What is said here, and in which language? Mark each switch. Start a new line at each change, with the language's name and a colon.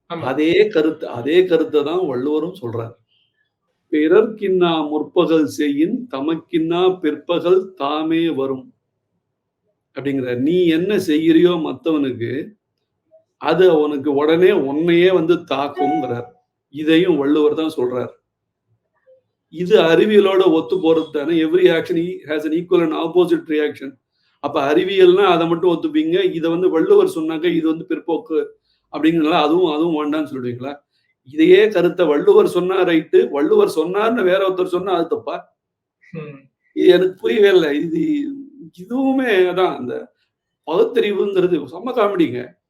Tamil: அதே கருத்தை தான் வள்ளுவரும் சொல்றார். பிறர்க்கின்னா முற்பகல் செய்யின் தமக்கின்னா பிற்பகல் தாமே வரும் அப்படிங்கிற. நீ என்ன செய்யறியோ மத்தவனுக்கு, அது அவனுக்கு உடனே உன்னையே வந்து தாக்கும்ங்கிறார். இதையும் வள்ளுவர் தான் சொல்றார். இது அறிவியலோட ஒத்து போறது தானே.
English: Every action has an equal and opposite reaction.
Tamil: அப்ப அறிவியல்னா அதை மட்டும் ஒத்துப்பீங்க, இதை வந்து வள்ளுவர் சொன்னாங்க இது வந்து பிற்போக்கு அப்படிங்கிறதுனால அதுவும் வேண்டாம்னு சொல்லுவீங்களா? இதையே கருத்தை வள்ளுவர் சொன்னா ரைட்டு, வள்ளுவர் சொன்னார்னு வேற ஒருத்தர் சொன்னா அது தப்பா? எனக்கு புரியவே இல்லை. இதுவுமே தான் அந்த பகுத்தறிவுங்கிறது செம்ம காமெடிங்க.